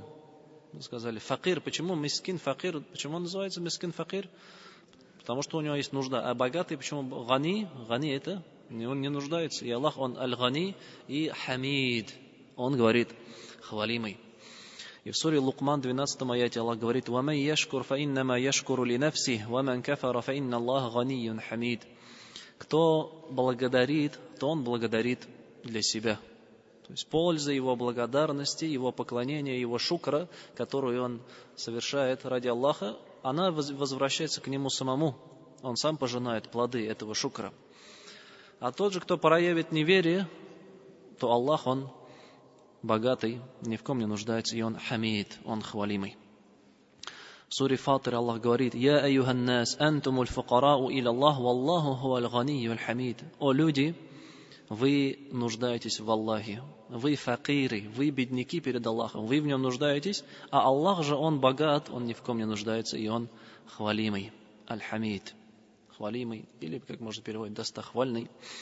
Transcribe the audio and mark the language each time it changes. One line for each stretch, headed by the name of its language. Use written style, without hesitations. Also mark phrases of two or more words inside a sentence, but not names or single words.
Russian: Мы сказали факир. Почему
Arabic: مسكين فقير?
Russian: Почему он называется
Arabic: مسكين فقير?
Russian: Потому что у него есть нужда. А богатый почему? Гани. Гани — это он не нуждается. И Аллах, Он Аль-Гани и Хамид. Он говорит хвалимый. И в суре Лукман, 12 аяте, Аллах говорит:
Arabic: وَمَنْ يَشْكُرْ فَإِنَّمَا يَشْكُرُ لِنَفْسِهِ وَمَنْ كَفَرَ فَإِنَّ اللَّهَ غَنِيٌّ حَمِيدٌ.
Russian: Кто благодарит, то он благодарит для себя. То есть польза его благодарности, его поклонения, его шукра, которую он совершает ради Аллаха, она возвращается к нему самому. Он сам пожинает плоды этого шукра. А тот же, кто проявит неверие, то Аллах, Он богатый, ни в ком не нуждается, и Он хамид, Он хвалимый. В суре Фатир Аллах говорит:
Arabic: «يا أيها الناس, أنتم الفقراء إلى الله، والله هو الغني الحميد».
Russian: О люди, вы нуждаетесь в Аллахе, вы факиры, вы бедняки перед Аллахом, вы в Нем нуждаетесь, а Аллах же Он богат, Он ни в ком не нуждается, и Он хвалимый, аль-хамид. Хвалимый, или, как можно переводить, достохвальный.